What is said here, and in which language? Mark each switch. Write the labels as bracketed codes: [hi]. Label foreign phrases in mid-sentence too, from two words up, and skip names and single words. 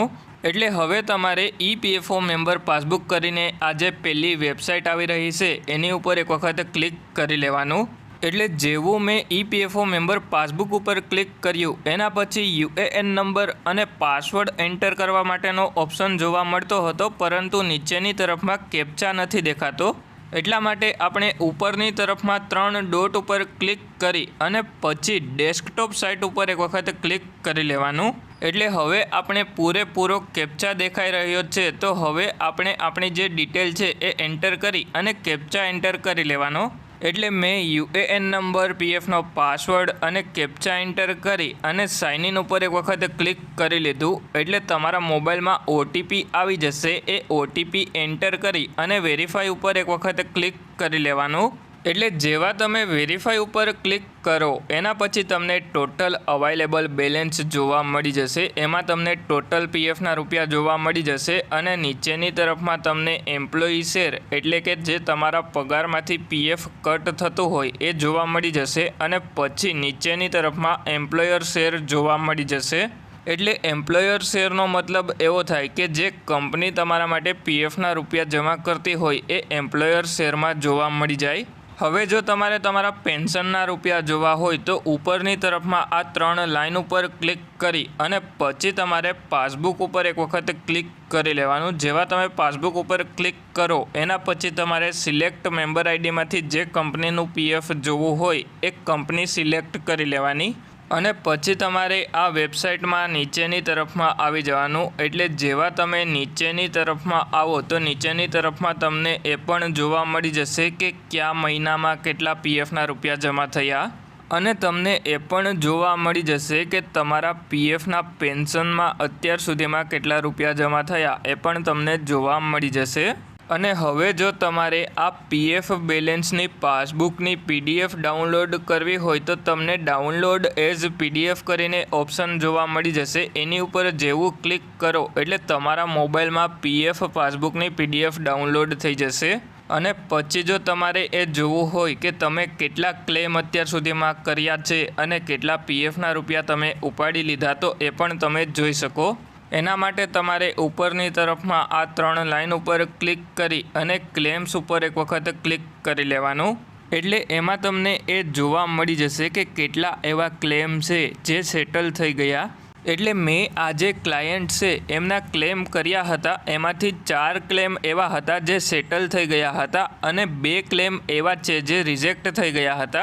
[gu] એટલે હવે તમારે [en] EPFO member passbook [gu] કરીને આ જે પહેલી વેબસાઇટ આવી રહી છે એની ઉપર એક વખત ક્લિક કરી લેવાનું। એટલે જેવું મેં [en] EPFO member passbook [gu] પર ક્લિક કર્યું એના પછી યુએએન નંબર અને પાસવર્ડ એન્ટર કરવા માટેનો ઓપ્શન જોવા મળતો હતો, પરંતુ નીચેની તરફમાં કેપ્ચા નથી દેખાતો। એટલા માટે આપણે ઉપરની તરફમાં 3 ડોટ પર ક્લિક કરી અને પછી [en] desktop site [gu] પર એક વખત ક્લિક કરી લેવાનું। એટલે હવે આપણે પૂરેપૂરો કેપ્ચા દેખાઈ રહ્યો છે તો હવે આપણે આપણી જે ડિટેલ છે એ એન્ટર કરી અને કેપ્ચા એન્ટર કરી લેવાનો। એટલે મેં યુએએન નંબર પીએફ નો પાસવર્ડ અને કેપ્ચા એન્ટર કરી અને [en] sign in [gu] પર એક વખત ક્લિક કરી લીધું એટલે તમારા મોબાઇલ માં ઓટીપી આવી જશે। એ ઓટીપી એન્ટર કરી અને વેરીફાઈ પર એક વખત ક્લિક કરી લેવાનું। એટલે જેવા તમે વેરીફાઈ પર ક્લિક કરો એના પછી તમને [en] total available balance [gu] જોવા મળી જશે। એમાં તમને ટોટલ પીએફ ના રૂપિયા જોવા મળી જશે અને નીચેની તરફમાં તમને [en] employee share [gu] એટલે કે જે તમારા પગારમાંથી પીએફ કટ થતું હોય એ જોવા મળી જશે અને પછી નીચેની તરફમાં [en] employer share [gu] જોવા મળી જશે। એટલે [en] employer shareનો [gu] મતલબ એવો થાય કે જે કંપની તમારા માટે પીએફના રૂપિયા જમા કરતી હોય એ [en] employer shareમાં [gu] જોવા મળી જાય। હવે જો તમારે તમારા પેન્શનના રૂપિયા જોવા હોય તો ઉપરની તરફમાં આ 3 લાઇન પર ક્લિક કરી અને પછી તમારે પાસબુક ઉપર એક વખત ક્લિક કરી લેવાનું। જેવા તમે પાસબુક ઉપર ક્લિક કરો એના પછી તમારે [en] select member ID [gu] માંથી જે કંપનીનું પીએફ જોવું હોય એ કંપની સિલેક્ટ કરી લેવાની અને પછી તમારે આ વેબસાઇટ માં નીચેની તરફ માં આવી જવાનું। એટલે જેવા તમે નીચેની તરફ માં આવો તો નીચેની તરફ માં તમને એ પણ જોવા મળી જશે કે કયા મહિના માં કેટલા પીએફ ના રૂપિયા જમા થયા અને તમને એ પણ જોવા મળી જશે કે તમારા પીએફ ના પેન્શન માં અત્યાર સુધીમાં કેટલા રૂપિયા જમા થયા એ પણ તમને જોવા મળી જશે। અને હવે જો તમારે આ પીએફ બેલેન્સની પાસબુકની પીડીએફ ડાઉનલોડ કરવી હોય તો તમને [en] download as PDF [gu] કરીને ઓપ્શન જોવા મળી જશે। એની ઉપર જેવું ક્લિક કરો એટલે તમારા મોબાઇલ માં પીએફ પાસબુકની પીડીએફ ડાઉનલોડ થઈ જશે। અને પછી જો તમારે એ જોવું હોય કે તમે કેટલા ક્લેમ અત્યાર સુધીમાં કર્યા છે અને કેટલા પીએફના રૂપિયા તમે ઉપાડી લીધા તો એ પણ તમે જોઈ શકો। એના માટે તમારે ઉપરની તરફમાં આ 3 લાઇન પર ક્લિક કરી અને ક્લેમ્સ ઉપર એક વખત ક્લિક કરી લેવાનું। એટલે એમાં તમને એ જોવા મળી જશે કે કેટલા એવા ક્લેમ છે જે સેટલ થઈ ગયા। એટલે મેં આજે ક્લાયન્ટ છે એમના ક્લેમ કર્યા હતા એમાંથી 4 ક્લેમ એવા હતા જે સેટલ થઈ ગયા હતા અને 2 ક્લેમ એવા છે જે રિજેક્ટ થઈ ગયા હતા।